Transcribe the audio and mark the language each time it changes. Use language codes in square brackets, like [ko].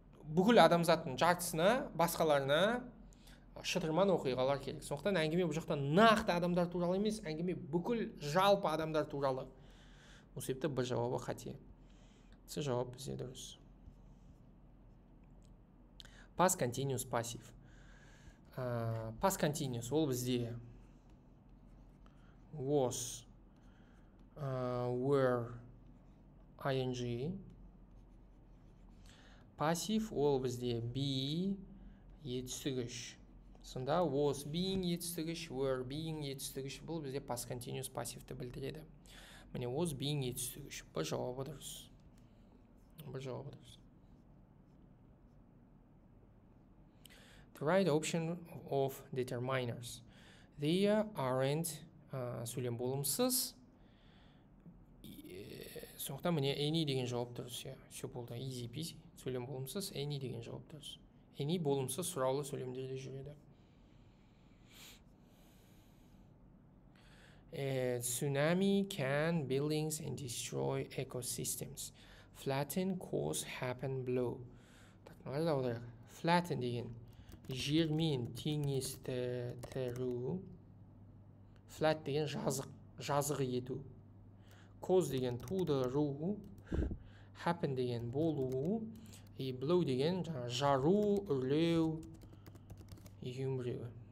[kk] Бүкіл адамзаттың жартысына, басқаларына шытырман оқиғалар керек. Сондықтан әңгіме бұл жақта нақты адамдар туралы емес, әңгіме бүкіл жалпы адамдар туралы. Осы себепті Б жауабы қате. С жауап бізде дұрыс. [en] Past continuous passive. Past continuous ол бізде was, were, ing. [kk] Passive ол бізде be, етістігіш. Сонда was being етістігіш, were being етістігіш. Бұл бізде past continuous passive'ті білдіреді. Міне was being етістігіш. Б жауабы дұрыс. [en] The right option of determiners. [kk] They aren't сөйлем болымсыз. Сондықтан міне any деген жауап дұрыс. Все болды, easy peasy. Сөйлем болымсыз, any деген жауап дұрыс. Any болымсыз сұраулы сөйлемдерде жүреді. [en] Tsunami can buildings and destroy ecosystems. Flatten, cause, happen, blow. [ru] Так, [kk] мынаны да аударайық. Flatten деген жермен теңестіру. Flat деген жазық ету. Cause деген тудыру. Happen деген болу. И blow деген жару, үрлеу, екеуінің біреуі.